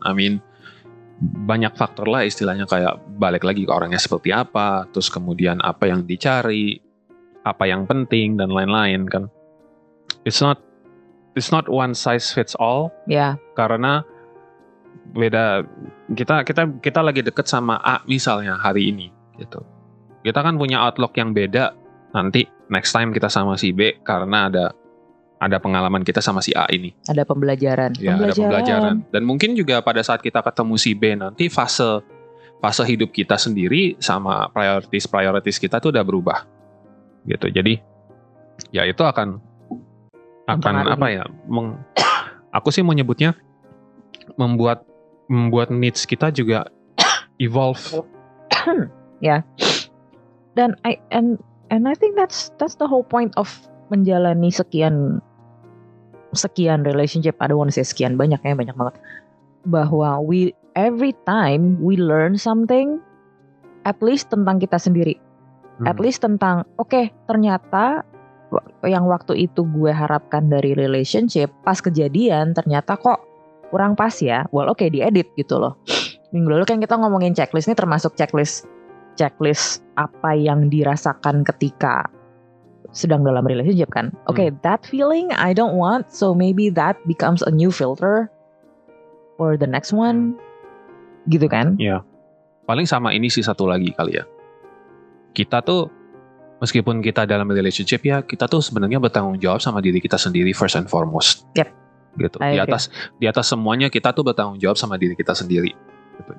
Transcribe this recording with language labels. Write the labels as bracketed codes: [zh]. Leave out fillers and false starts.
[en] I mean [id] banyak faktor lah istilahnya, kayak balik lagi ke orangnya seperti apa, terus kemudian apa yang dicari, apa yang penting dan lain-lain kan. [en] It's not one size fits all. [id] Karena beda, kita lagi deket sama A misalnya hari ini gitu. Kita kan punya outlook yang beda nanti [en] next time [id] kita sama si B karena ada pengalaman kita sama si A ini. Ada pembelajaran. Ada pembelajaran. Dan mungkin juga pada saat kita ketemu si B nanti fase hidup kita sendiri sama priorities kita tuh udah berubah. Gitu. Jadi ya itu akan apa ya? Aku sih mau nyebutnya membuat needs kita juga evolve. Ya. Dan [en] I think that's the whole point of [id] menjalani sekian [en] relationship. I don't want to say sekian, [id] banyak banget. Bahwa [en] every time we learn something, at least [id] tentang kita sendiri. [en] At least [id] tentang, okay, ternyata yang waktu itu gue harapkan dari relationship, pas kejadian ternyata kok kurang pas ya. [en] Well, okay, [id] diedit gitu loh. Minggu lalu kan kita ngomongin checklist, ini termasuk checklist apa yang dirasakan ketika sedang dalam relationship kan. [en] Okay, that feeling I don't want, so maybe that becomes a new filter. or the next one, [id] gitu kan? Iya. Paling sama ini sih satu lagi kali ya. Kita tuh meskipun kita dalam relationship ya, kita tuh sebenarnya bertanggung jawab sama diri kita sendiri [en] first and foremost. Yep. [id] Gitu. Di atas semuanya kita tuh bertanggung jawab sama diri kita sendiri. Gitu.